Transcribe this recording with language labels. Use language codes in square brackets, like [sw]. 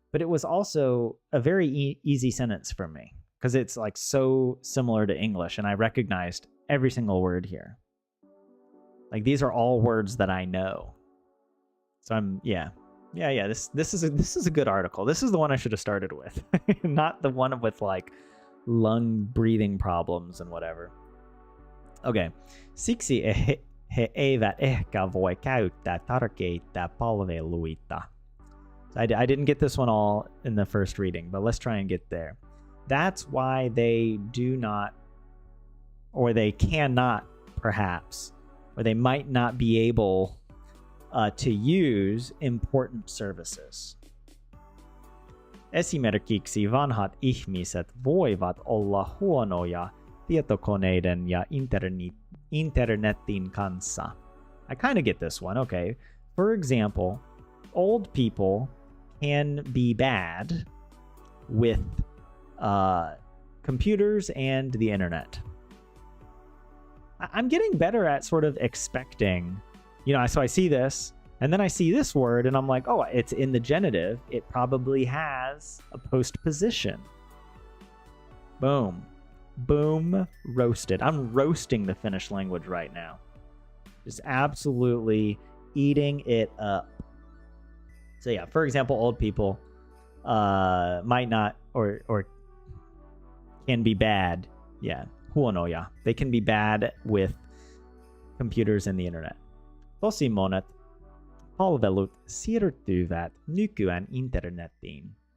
[en] But it was also a very easy sentence for me, because it's so similar to English, and I recognized every single word here. These are all words that I know. So yeah, this is a good article. This is the one I should have started with. Not the one with lung breathing problems and whatever. Okay. [fi] Siksi he eivät ehkä voi käyttää tärkeitä palveluita. [en] I didn't get this one all in the first reading, but let's try and get there. That's why they do not, or they cannot perhaps, or they might not be able to use important services. [fi] Esimerkiksi vanhat ihmiset voivat olla huonoja tietokoneiden ja internetin kanssa. [en] I kind of get this one. Okay. For example, old people can be bad with computers and the internet. I'm getting better at sort of expecting, so I see this, and then I see this word, and I'm like, oh, it's in the genitive. It probably has a postposition. Boom. Boom. Roasted. I'm roasting the Finnish language right now. Just absolutely eating it up. So yeah, for example, old people might not or can be bad. Yeah. Huonoja. They can be bad with computers and the internet. [fi] Tosi monet palvelut siirtyvät nykyään internetiin.